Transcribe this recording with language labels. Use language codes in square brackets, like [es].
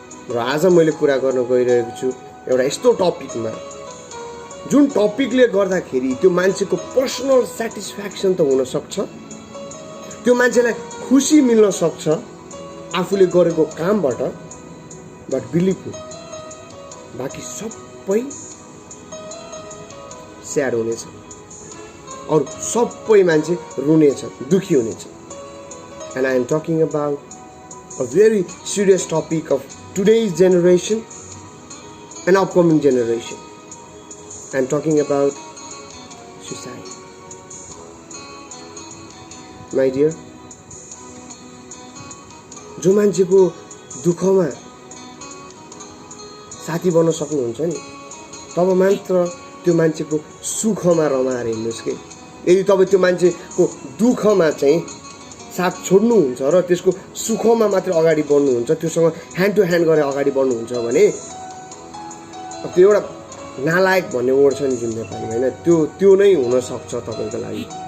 [ne] र आज मैले कुरा गर्न गइरहेको छु एउटा यस्तो टपिकमा, जुन टपिकले गर्दाखेरि त्यो मान्छेको पर्सनल सेटिस्फ्याक्सन त हुनसक्छ, त्यो मान्छेलाई खुसी मिल्न सक्छ आफूले गरेको कामबाट, [en] but believe me, [ne] बाँकी सबै स्याड हुनेछ, अरू सबै मान्छे रुनेछ, दुखी हुनेछ। [en] And I am talking about a very serious topic of today's generation and upcoming generation. I'm talking about suicide. My dear, [ne] जो मान्छेको दुःखमा साथी बन्न सक्नुहुन्छ नि, तब मात्र त्यो मान्छेको सुखमा रमाएर हिँड्नुहोस् कि। यदि तपाईँ त्यो मान्छेको दुःखमा चाहिँ साथ छोड्नुहुन्छ र त्यसको सुखमा मात्र अगाडि बढ्नुहुन्छ, त्योसँग ह्यान्ड टु ह्यान्ड गरेर अगाडि बढ्नुहुन्छ भने त्यो एउटा नालायक भन्ने वर्ड छ नि जुन नेपालीमा, होइन, त्यो नै हुनसक्छ तपाईँको लागि।